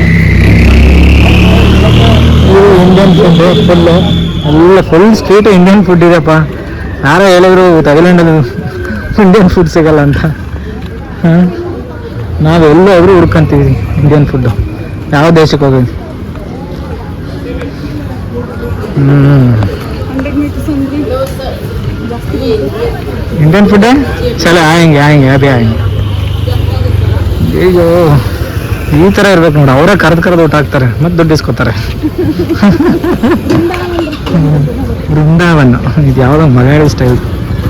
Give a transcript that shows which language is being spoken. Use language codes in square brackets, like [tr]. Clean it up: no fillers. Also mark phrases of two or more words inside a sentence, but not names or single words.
[kn] ಇದು [en] Indian food [kn] ಫುಲ್ಲು ಎಲ್ಲ [en] full street Indian food [kn] ಇದೆಪ್ಪ. ಯಾರೋ ಹೇಳಿದ್ರು ಥೈಲ್ಯಾಂಡಲ್ಲಿ [en] Indian food [kn] ಸಿಗಲ್ಲ ಅಂತ. ಹಾಂ, ನಾವು ಎಲ್ಲಾದರೂ ಹುಡ್ಕೊಂತೀವಿ [en] Indian food [kn] ಯಾವ ದೇಶಕ್ಕೆ ಹೋಗಿ. [en] Indian food [hi] है, चलो आएंगे आएंगे अभी आएंगे. [kn] ಅಯ್ಯೋ ಈ ಥರ ಇರ್ಬೇಕು ನೋಡಿ, ಅವರೇ ಕರೆದು ಊಟ ಹಾಕ್ತಾರೆ ಮತ್ತು ದುಡ್ಡು ಇಸ್ಕೊತಾರೆ. ಬೃಂದಾವನ್ ಇದು ಯಾವುದೋ [en] Malayali style.